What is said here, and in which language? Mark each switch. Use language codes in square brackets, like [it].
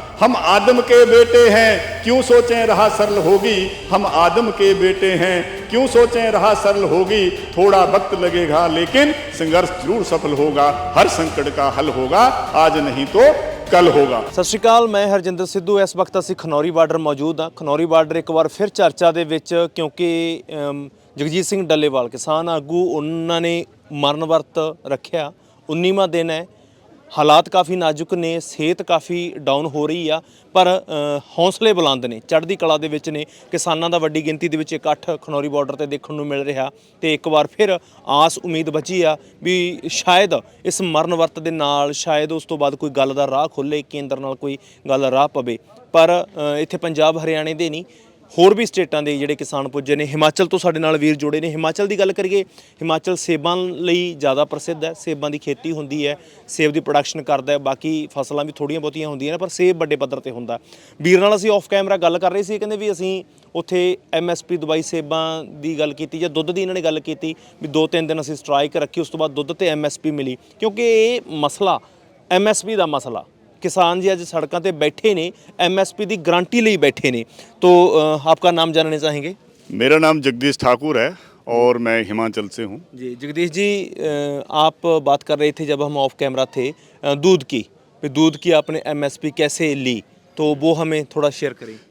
[hi] हम आदम के बेटे हैं क्यों सोचें राह सरल होगी, हम आदम के बेटे हैं क्यों सोचें राह सरल होगी, थोड़ा वक्त लगेगा लेकिन संघर्ष जरूर सफल होगा, हर संकट का हल होगा, आज नहीं तो कल होगा। [pa] ਸਤਿ ਸ਼੍ਰੀ ਅਕਾਲ, ਮੈਂ ਹਰਜਿੰਦਰ ਸਿੱਧੂ। ਇਸ ਵਕਤ ਅਸੀਂ ਖਨੌਰੀ ਬਾਰਡਰ ਮੌਜੂਦ ਹਾਂ। ਖਨੌਰੀ ਬਾਰਡਰ ਇੱਕ ਵਾਰ ਫਿਰ ਚਰਚਾ ਦੇ ਵਿੱਚ, ਕਿਉਂਕਿ ਜਗਜੀਤ ਸਿੰਘ ਡੱਲੇਵਾਲ ਕਿਸਾਨ ਆਗੂ, ਉਹਨਾਂ ਨੇ ਮਰਨ ਵਰਤ ਰੱਖਿਆ। 19ਵਾਂ ਦਿਨ ਹੈ, ਹਾਲਾਤ ਕਾਫੀ ਨਾਜ਼ੁਕ ਨੇ, ਸਿਹਤ ਕਾਫੀ ਡਾਊਨ ਹੋ ਰਹੀ ਆ, ਪਰ ਹੌਸਲੇ ਬੁਲੰਦ ਨੇ, ਚੜ੍ਹਦੀ ਕਲਾ ਦੇ ਵਿੱਚ ਨੇ। ਕਿਸਾਨਾਂ ਦਾ ਵੱਡੀ ਗਿਣਤੀ ਦੇ ਵਿੱਚ ਇਕੱਠ ਖਨੌਰੀ ਬਾਰਡਰ ਤੇ ਦੇਖਣ ਨੂੰ ਮਿਲ ਰਿਹਾ, ਤੇ ਇੱਕ ਵਾਰ ਫਿਰ ਆਸ ਉਮੀਦ ਬਚੀ ਆ ਵੀ ਸ਼ਾਇਦ ਇਸ ਮਰਨ ਵਰਤ ਦੇ ਨਾਲ ਸ਼ਾਇਦ ਉਸ ਤੋਂ ਬਾਅਦ ਕੋਈ ਗੱਲ ਦਾ ਰਾਹ ਖੁੱਲ੍ਹੇ, ਕੇਂਦਰ ਨਾਲ ਕੋਈ ਗੱਲ ਰਾਹ ਪਵੇ। ਪਰ ਇੱਥੇ ਪੰਜਾਬ ਹਰਿਆਣੇ ਦੇ ਨਹੀਂ, ਹੋਰ ਵੀ ਸਟੇਟਾਂ ਦੇ ਜਿਹੜੇ ਕਿਸਾਨ ਪੁੱਜੇ ਨੇ। ਹਿਮਾਚਲ ਤੋਂ ਸਾਡੇ ਨਾਲ ਵੀਰ ਜੁੜੇ ਨੇ। ਹਿਮਾਚਲ ਦੀ ਗੱਲ ਕਰੀਏ, ਹਿਮਾਚਲ ਸੇਬਾਂ ਲਈ ਜ਼ਿਆਦਾ ਪ੍ਰਸਿੱਧ ਹੈ, ਸੇਬਾਂ ਦੀ ਖੇਤੀ ਹੁੰਦੀ ਹੈ, ਸੇਬ ਦੀ ਪ੍ਰੋਡਕਸ਼ਨ ਕਰਦਾ ਹੈ, ਬਾਕੀ ਫਸਲਾਂ ਵੀ ਥੋੜ੍ਹੀਆਂ ਬਹੁਤੀਆਂ ਹੁੰਦੀਆਂ ਨੇ, ਪਰ ਸੇਬ ਵੱਡੇ ਪੱਧਰ ਤੇ ਹੁੰਦਾ। ਵੀਰ ਨਾਲ ਅਸੀਂ ਆਫ ਕੈਮਰਾ ਗੱਲ ਕਰ ਰਹੇ ਸੀ, ਕਹਿੰਦੇ ਵੀ ਅਸੀਂ ਉੱਥੇ MSP ਦਵਾਈ ਸੇਬਾਂ ਦੀ ਗੱਲ ਕੀਤੀ, ਜਾਂ ਦੁੱਧ ਦੀ ਇਹਨਾਂ ਨੇ ਗੱਲ ਕੀਤੀ ਵੀ 2-3 ਦਿਨ ਅਸੀਂ ਸਟ੍ਰਾਈਕ ਰੱਖੀ, ਉਸ ਤੋਂ ਬਾਅਦ ਦੁੱਧ ਤੇ MSP ਮਿਲੀ, ਕਿਉਂਕਿ ਇਹ ਮਸਲਾ MSP ਦਾ ਮਸਲਾ। [hi] किसान जी आज सड़कों पर बैठे ने, MSP की गारंटी लिए बैठे ने। तो आपका नाम जानना चाहेंगे? मेरा नाम जगदीश ठाकुर है और मैं हिमाचल से हूँ। जी जगदीश जी, आप बात कर रहे थे जब हम ऑफ कैमरा थे दूध की, दूध की आपने MSP कैसे ली, तो वो हमें थोड़ा शेयर करें।